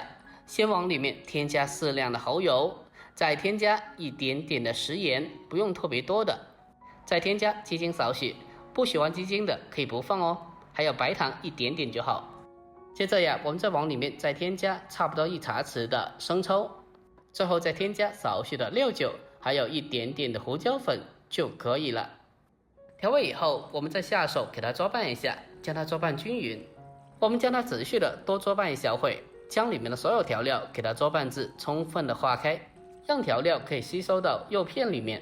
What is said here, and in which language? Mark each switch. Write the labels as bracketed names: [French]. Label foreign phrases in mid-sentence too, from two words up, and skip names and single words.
[Chinese] 先往裡面添加適量的蠔油，再添加一點點的食鹽，不用特別多的。再添加雞精少許，不喜歡雞精的可以不放哦，還有白糖一點點就好。接着呀，我們再往裡面再添加差不多1茶匙的生抽，最後再添加少許的料酒，還有一點點的胡椒粉就可以了。調味以後，我們再下手給它抓拌一下，將它抓拌均勻。我們將它持續的多抓拌一小會，將裡面的所有調料給它抓拌至充分的化開，讓調料可以吸收到肉片裡面。